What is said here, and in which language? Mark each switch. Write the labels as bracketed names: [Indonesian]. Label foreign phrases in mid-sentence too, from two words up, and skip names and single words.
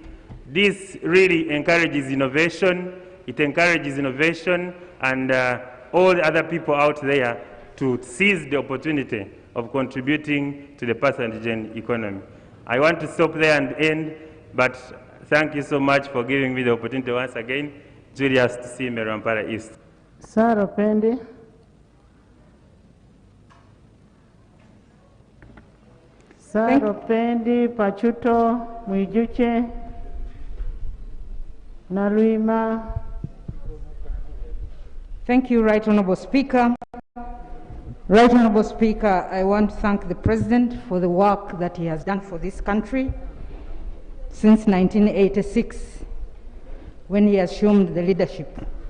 [English] This really encourages innovation. It encourages innovation and all the other people out there to seize the opportunity of contributing to the pathogen economy. I want to stop there and end, but thank you so much for giving me the opportunity once again. Julius Tusime, Rwampara East. Sir Opendi. Sir Opendi, Pachuto, Mwijuche, Naluima. Thank you, Right Honorable Speaker. Right Honorable Speaker, I want to thank the President for the work that he has done for this country since 1986, when he assumed the leadership.